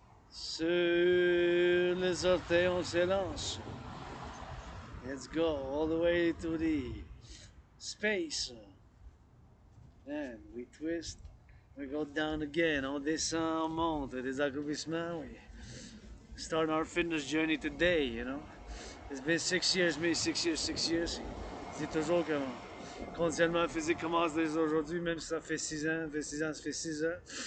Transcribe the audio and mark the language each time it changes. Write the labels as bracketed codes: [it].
[fr] Sur les orteils, on s'élance. [en] Let's go all the way to the space. And we twist. We go down again. [fr] On descend, on monte. Des accroupissements. [en] We start our fitness journey today, you know. It's been 6 years, me, 6 years, 6 years. [fr] C'est toujours que mon conditionnement physique commence dès aujourd'hui, même si ça fait 6 ans, ça fait 6 ans.